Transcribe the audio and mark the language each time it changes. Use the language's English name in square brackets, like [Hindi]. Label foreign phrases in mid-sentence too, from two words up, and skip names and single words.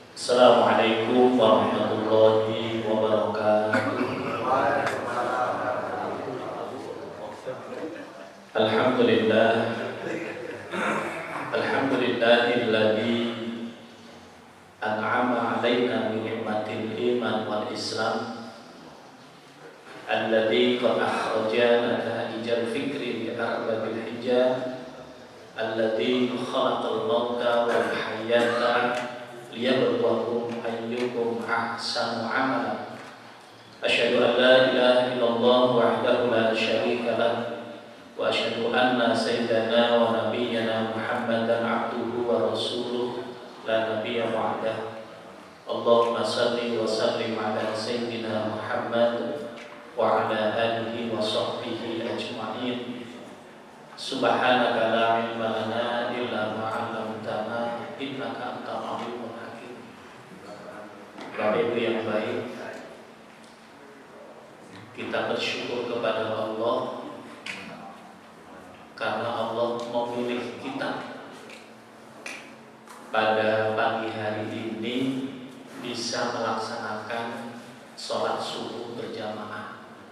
[Arabic] السلام عليكم ورحمة الله وبركاته. الحمد لله، الحمد لله الذي أنعم علينا بنعمة الإيمان والإسلام، الذي قد أخرجنا نتائج الفكر بأرباب الحجاب، الذي خلق الموت والحياة ليبلوكم أيكم أحسن عملا. أشهد أن لا إله إلا الله وحده لا شريك له وأشهد أن سيدنا ونبينا محمدا عبده ورسوله لا نبي بعده. اللهم صل وسلم على سيدنا محمد وعلى آله وصحبه أجمعين. سبحانك لا علم لنا إلا ما علمتنا إنك أنت العليم الحكيم. [Indonesian] Bapak Ibu yang baik, kita bersyukur kepada Allah karena Allah memilih kita pada pagi hari ini bisa melaksanakan sholat subuh berjamaah,